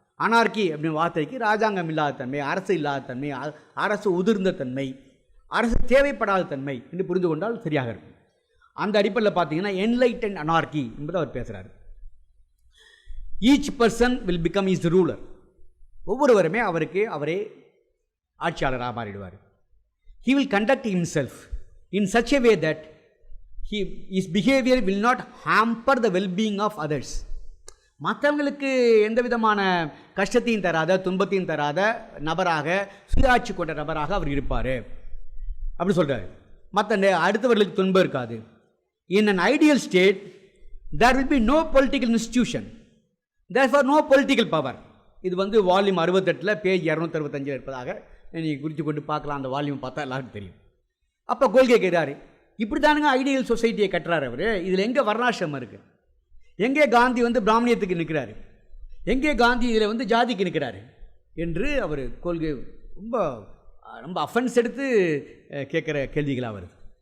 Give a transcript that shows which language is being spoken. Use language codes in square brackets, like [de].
[ta] அனார்கி அப்படின்னு வார்த்தைக்கு ராஜாங்கம் இல்லாத தன்மை, அரசு இல்லாத தன்மை, அரசு உதிர்ந்த தன்மை, அரசு தேவைப்படாத தன்மை என்று புரிந்து கொண்டால் சரியாக இருக்கும். அந்த அடிப்படையில் பார்த்தீங்கன்னா என்லைட்டன் அனார்கி என்பதை அவர் பேசுகிறார். [en] Each person will become is ruler. [ta] ஒவ்வொருவருமே அவரே ஆட்சியாளராக மாறிடுவார். [en] He will conduct himself in such a way that his behavior will not hamper the well-being of others. [ta] மற்றவங்களுக்கு எந்த விதமான கஷ்டத்தையும் தராத, துன்பத்தையும் தராத நபராக, சுயாட்சி கொண்ட நபராக அவர் இருப்பார் அப்படி சொல்கிறார். அடுத்தவர்களுக்கு துன்பம் இருக்காது. [en] In an ideal state there will be no political institution, therefore no political power. [ta] இது வந்து வால்யூம் 68 பேஜ் 265 இருப்பதாக நீங்கள் குறித்து கொண்டு பார்க்கலாம். அந்த வால்யூம் பார்த்தா எல்லாருக்கும் தெரியும். அப்போ கொள்கை கேட்கிறாரு, இப்படி தானுங்க ஐடியல் சொசைட்டியை கட்டுறாரு அவர். இதில் எங்கே வர்ணாசிரமம் இருக்குது? எங்கே காந்தி வந்து பிராமணியத்துக்கு நிற்கிறாரு? எங்கே காந்தி இதில் வந்து ஜாதிக்கு நிற்கிறாரு என்று அவர் கொள்கை ரொம்ப ரொம்ப அஃபென்ஸ் எடுத்து கேட்குற கேள்விகளாக வருது.